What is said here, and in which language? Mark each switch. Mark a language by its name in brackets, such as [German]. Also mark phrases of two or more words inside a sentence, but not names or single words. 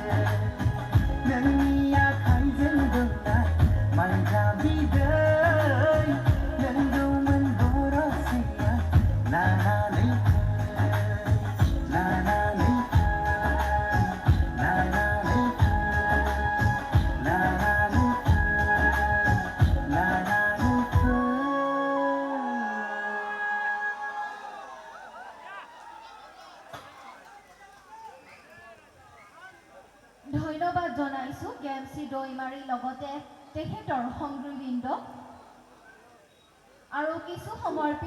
[Bodo] नोंनि आखाइजों बोननाय माइब्रा बिदै लोंगौमोन गरसेया लानानै लानानै लानानै लानानै [Assamese] ধন্যবাদ জনাইছো গেমচি দৈমাৰীৰ লগতে তেখেতৰ সংগীবৃন্দ আৰু কিছু সময়ৰ পিছত